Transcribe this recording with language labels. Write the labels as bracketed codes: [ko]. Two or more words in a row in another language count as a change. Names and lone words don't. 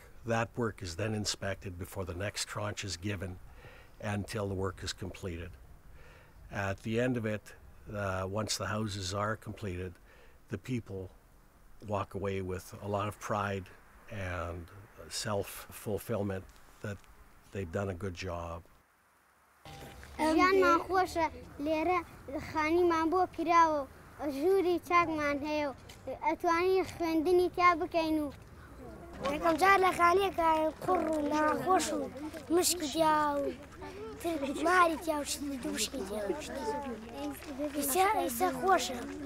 [en] That work is then inspected before the next tranche is given until the work is completed. At the end of it, once the houses are completed, the people walk away with a lot of pride and self-fulfillment that they've done a good job. [ckb] ژیان مان خۆشە لێرە خانیمان بۆ کراوە ژووری چاکمان هەیە و ئەتوانین خوێندنی تا بکەین و یەکەم جار لە خانیەکە قوڕ و ناخۆش و مشکی تیا و ماری تیا و دووشکی تیا ئێستا خۆشە